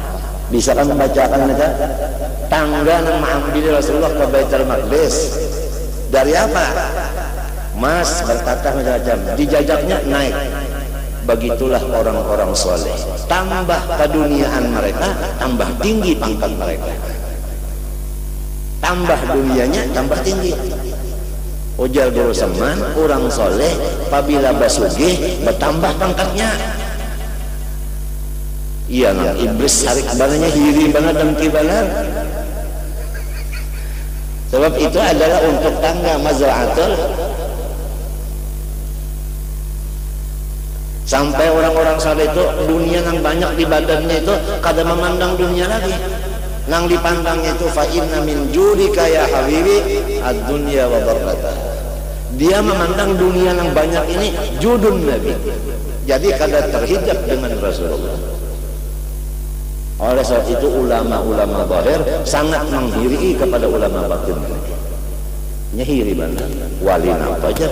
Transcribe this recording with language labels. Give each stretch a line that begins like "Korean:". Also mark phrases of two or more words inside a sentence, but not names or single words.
Banjar: Bisa kan membacakan itu? Tangga yang mengambil Rasulullah ke Baitul Maqdis dari apa? Emas bertatah macam-macam, dijajaknya naik. Begitulah orang-orang soleh. Tambah keduniaan mereka, tambah tinggi pangkat mereka. Tambah dunianya, tambah tinggi. Ujar guru seman, orang soleh, apabila basugih, bertambah pangkatnya. Iya, nah, iblis sarik bananya hiri banget dan kibalan. Sebab itu adalah untuk tangga mazra'atul. Sampai orang-orang saleh itu dunia yang banyak di badannya itu kada memandang dunia lagi. Nang dipandangnya itu
Arabic: فإن من جودك يا حبيبي الدنيا وبركته.
Banjar: Dia memandang dunia yang banyak ini judun Nabi. Jadi kada terhijab dengan Rasulullah. Oleh sebab itu ulama-ulama zahir sangat menghiri kepada ulama batin. Nyahiri mana? Wali apa aja?